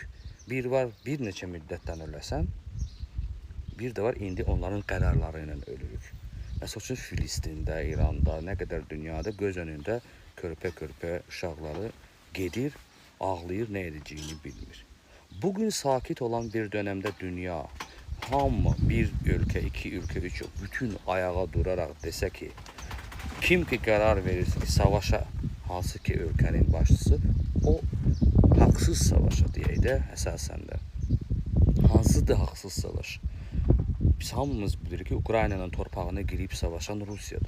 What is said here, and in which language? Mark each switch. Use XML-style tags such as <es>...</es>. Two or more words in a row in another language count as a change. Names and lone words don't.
<az>Bir var bir neçə müddətdən öləsən, bir də var indi onların qərarları ilə ölürük. Məsəl üçün Filistində, İranda, nə qədər dünyada göz önündə körpə-körpə uşaqları gedir, ağlayır, nə edəcəyini bilmir. Bugün sakit olan</az> <tr>bir dönemde</tr> <az>dünya, hamı</az> <tr>bir ülke, iki ülke, üç ülke,</tr> <az>bütün ayağa duraraq desə ki, kim ki qərar verirsə ki, savaşa, hansı ki ülkenin başçısı, o haqsız savaşa deyək də, əsasən də. Hansıdır haqsız savaş? Biz hamımız bilirik ki, Ukraynanın torpağına girib savaşan Rusiyadır.</az>